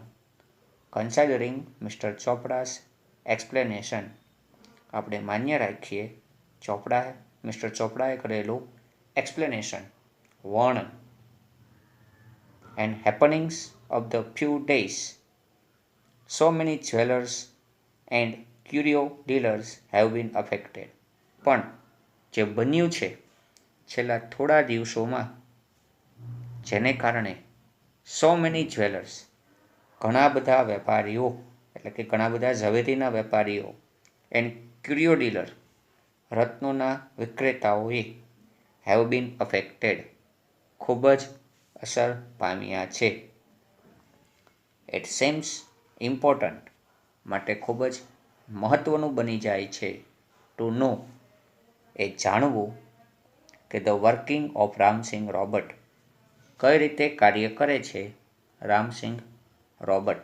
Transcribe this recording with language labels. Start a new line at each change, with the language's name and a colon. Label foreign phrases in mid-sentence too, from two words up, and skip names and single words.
English: considering Mister Chopra's explanation,
Gujarati: આપણે માન્ય રાખીએ મિસ્ટર ચોપરાએ કરેલું એક્સપ્લેનેશન, વર્ણન.
English: and happenings of the few days, so many jewelers and curio dealers have been affected.
Gujarati: પણ જે બન્યું છે છેલ્લા થોડા દિવસોમાં, જેને કારણે
English: so many jewelers,
Gujarati: ઘણા બધા વેપારીઓ, એટલે કે ઘણા બધા ઝવેરીના વેપારીઓ,
English: and curio dealer,
Gujarati: રત્નોના વિક્રેતાઓએ,
English: have been affected,
Gujarati: ખૂબ જ અસર પામ્યા છે.
English: it seems important,
Gujarati: માટે ખૂબ જ મહત્ત્વનું બની જાય છે,
English: to know,
Gujarati: એ જાણવું, કે
English: the working of Ramsingh Robert,
Gujarati: કઈ રીતે કાર્ય કરે છે રામસિંગ રોબર્ટ.